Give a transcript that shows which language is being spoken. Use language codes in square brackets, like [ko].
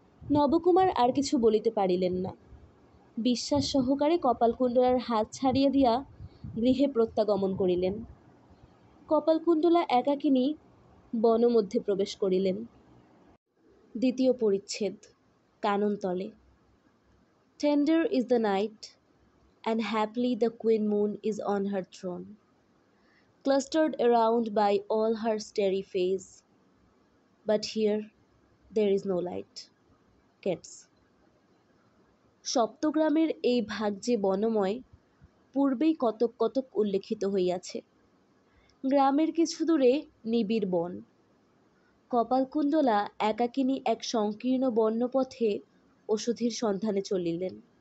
[bn] নবকুমার আর কিছু বলিতে পারিলেন না। বিশ্বাস সহকারে কপালকুণ্ডলার হাত ছাড়িয়া দিয়া গৃহে প্রত্যাগমন করিলেন। কপালকুণ্ডলা একাকিনী বনমধ্যে প্রবেশ করিলেন। দ্বিতীয় পরিচ্ছেদ। কাননতলে। [en] Tender is the night, and happily the queen moon is on her throne, clustered around by all her starry face. But here there is no light. Keats. [bn] সপ্তগ্রামের এই ভাগ যে বনময়, পূর্বেই কতক কতক উল্লেখিত হইয়াছে। গ্রামের কিছু দূরে নিবিড় বন। কপালকুণ্ডলা একাকিনী এক সংকীর্ণ বন্যপথে ওষুধের সন্ধানে চলিলেন।